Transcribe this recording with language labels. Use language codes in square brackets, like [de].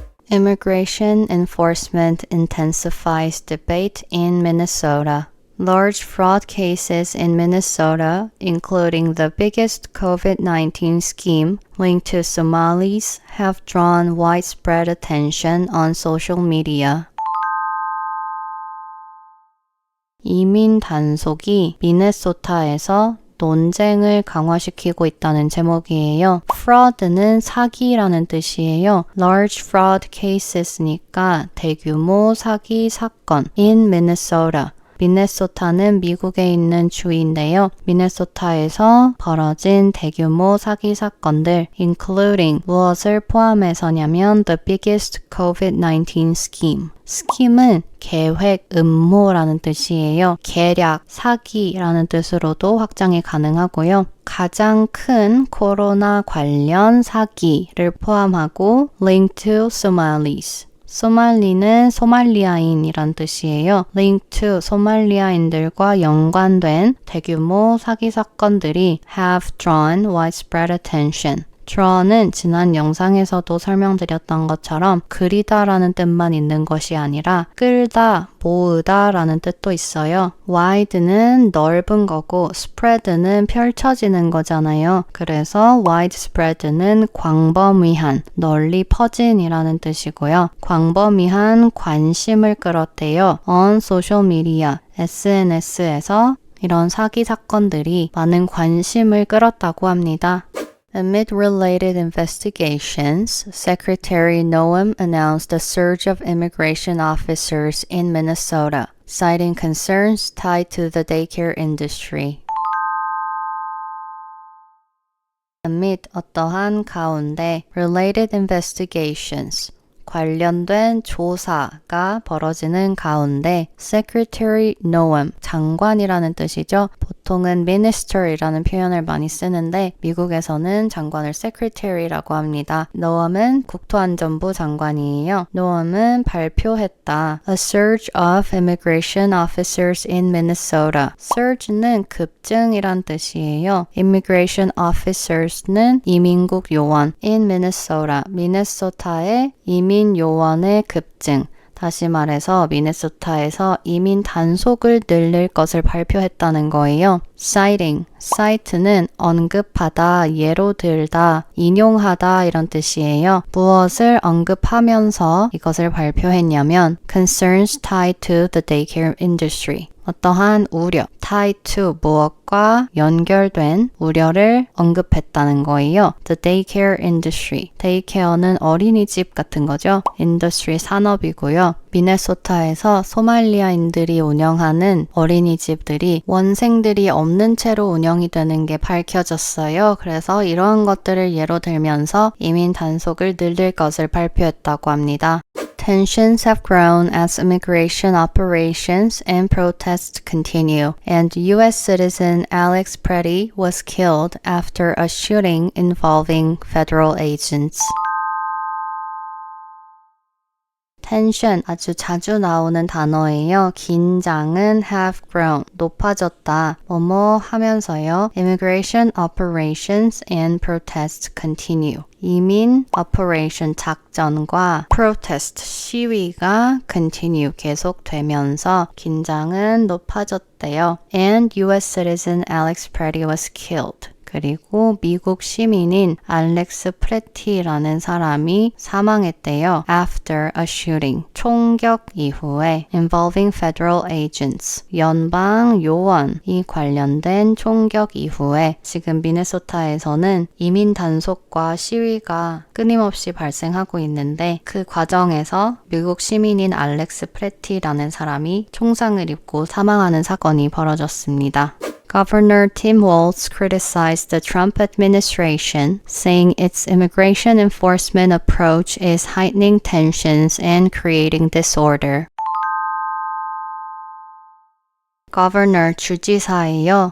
[en] Immigration enforcement intensifies debate in Minnesota. Large fraud cases in Minnesota, including the biggest COVID-19 scheme linked to Somalis, have drawn widespread attention on social media. [ko] 이민 단속이 미네소타에서 논쟁을 강화시키고 있다는 제목이에요. fraud는 사기라는 뜻이에요. [en] large fraud cases니까 [ko] 대규모 사기 사건 [en] in Minnesota. [ko] 미네소타는 미국에 있는 주인데요. 미네소타에서 벌어진 대규모 사기 사건들 including 무엇을 포함해서냐면 [en] the biggest COVID-19 scheme. [ko] 스킴은 계획, 음모라는 뜻이에요. 계략, 사기라는 뜻으로도 확장이 가능하고요. 가장 큰 코로나 관련 사기를 포함하고 [en] linked to Somalis. [ko] 소말리는 소말리아인이란 뜻이에요. linked to 소말리아인들과 연관된 대규모 사기 사건들이 [en] have drawn widespread attention. [ko] draw는 지난 영상에서도 설명드렸던 것처럼 그리다라는 뜻만 있는 것이 아니라 끌다, 모으다 라는 뜻도 있어요. wide는 넓은 거고 spread는 펼쳐지는 거잖아요. 그래서 widespread는 광범위한, 널리 퍼진이라는 뜻이고요. 광범위한 관심을 끌었대요. [en] on social media, [ko] SNS에서 이런 사기 사건들이 많은 관심을 끌었다고 합니다. [en] Amid related investigations, Secretary Noem announced a surge of immigration officers in Minnesota, citing concerns tied to the daycare industry. [ko] Amid 어떠한 가운데 [en] related investigations, [ko] 관련된 조사가 벌어지는 가운데 Secretary Noem, 장관이라는 뜻이죠. 보통은 minister이라는 표현을 많이 쓰는데 미국에서는 장관을 secretary라고 합니다. Noem은 국토안전부 장관이에요. Noem은 발표했다. [en] A surge of immigration officers in Minnesota. [ko] surge는 급증이란 뜻이에요. [en] Immigration officers는 [ko] 이민국 요원 [en] in Minnesota. [ko] 미네소타의 이민 요원의 급증. 다시 말해서 미네소타에서 이민 단속을 늘릴 것을 발표했다는 거예요. citing, cite는 언급하다, 예로 들다, 인용하다 이런 뜻이에요. 무엇을 언급하면서 이것을 발표했냐면 [en] concerns tied to the daycare industry. [ko] 어떠한 우려, tied to 무엇과 연결된 우려를 언급했다는 거예요. [en] The daycare industry. [ko] daycare는 어린이집 같은 거죠. industry 산업이고요. 미네소타에서 소말리아인들이 운영하는 어린이집들이 원생들이 없는 채로 운영이 되는 게 밝혀졌어요. 그래서 이러한 것들을 예로 들면서 이민 단속을 늘릴 것을 발표했다고 합니다. [en] Tensions have grown as immigration operations and protests continue, and U.S. citizen Alex Preddy was killed after a shooting involving federal agents. [ko] tension, 아주 자주 나오는 단어예요. 긴장은 [en] have grown, [ko] 높아졌다. 뭐뭐 하면서요. [en] Immigration operations and protests continue. [ko] 이민 operation 작전과 protest 시위가 continue 계속되면서 긴장은 높아졌대요. [en] And U.S. citizen Alex Preddy was killed. [ko] 그리고 미국 시민인 알렉스 프레티라는 사람이 사망했대요. [en] After a shooting. [ko] 총격 이후에 [en] involving federal agents. [ko] 연방 요원이 관련된 총격 이후에 지금 미네소타에서는 이민 단속과 시위가 끊임없이 발생하고 있는데 그 과정에서 미국 시민인 알렉스 프레티라는 사람이 총상을 입고 사망하는 사건이 벌어졌습니다. [en] Governor Tim Walz criticized the Trump administration, saying its immigration enforcement approach is heightening tensions and creating disorder. [ko] Governor 주지사예요.